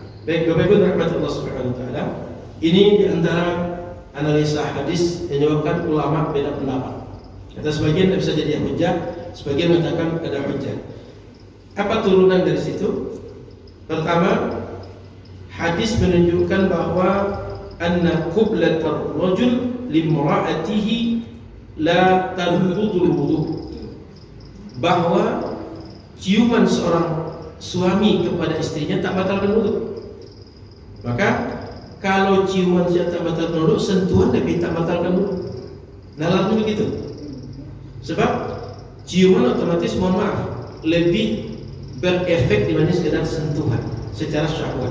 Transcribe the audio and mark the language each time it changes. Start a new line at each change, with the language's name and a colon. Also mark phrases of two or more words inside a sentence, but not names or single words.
Indonesian: Baik Bapak Ibu yang dirahmati Allah
Arabic: سبحانه وتعالى,
Indonesian: ini di antara analisa hadis yang menyebabkan ulama beda pendapat. Kata sebagian tidak bisa jadi hujjah, sebagian mengatakan ada hujjah. Apa turunan dari situ? Pertama, hadis menunjukkan bahwa
Arabic: أن قبلة الرجل لامرأته لا تنقض الوضوء.
Indonesian: Bahwa ciuman seorang suami kepada istrinya tak batalkan wudu. Maka kalau ciuman dia tak batalkan wudu, sentuhan lebih tak batalkan wudu. Nalarnya begitu. Sebab ciuman otomatis, mohon maaf, lebih berefek dibanding sekedar sentuhan secara syahwat.